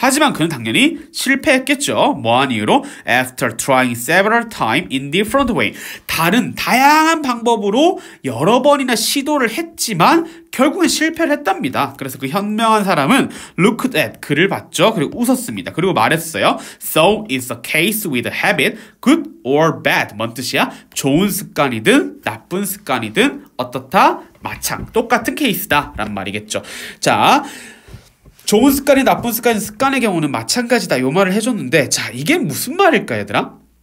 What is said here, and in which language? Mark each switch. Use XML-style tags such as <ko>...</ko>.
<ko>하지만 그는 당연히 실패했겠죠. 뭐한 이유로? After trying several times in different way, 다양한 방법으로 여러 번이나 시도를 했지만 결국엔 실패를 했답니다. 그래서 그 현명한 사람은 looked at, 그를 봤죠. 그리고 웃었습니다. 그리고 말했어요.</ko> <en>So it's a case with a habit, good or bad.</en> <ko>뭔 뜻이야? 좋은 습관이든 나쁜 습관이든 어떻다? 마찬, 똑같은 케이스다 라는 말이겠죠. 자, 좋은 습관이 나쁜 습관의 경우는 마찬가지다, 요 말을 해줬는데, 자, 이게 무슨 말일까, 얘들아?</ko>